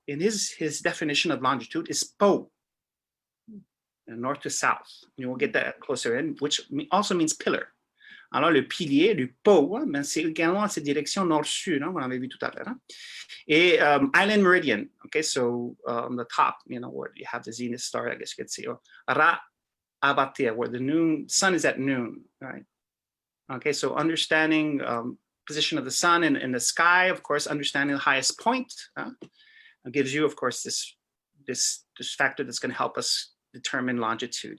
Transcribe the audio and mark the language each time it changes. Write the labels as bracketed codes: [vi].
[en] And his definition of longitude is Po, north to south. You will get that closer in, which also means pillar. [fr] Alors, le pilier, le Po, hein, c'est également cette direction nord-sud, hein, on l'avait vu tout à l'heure. Hein. [en] Et island meridian, okay, so on the top, where you have the zenith star, I guess you could see, Ra Abatea, where the sun is at noon, right? Okay, so understanding position of the sun in the sky, of course, understanding the highest point gives you, of course, this factor that's going to help us determine longitude.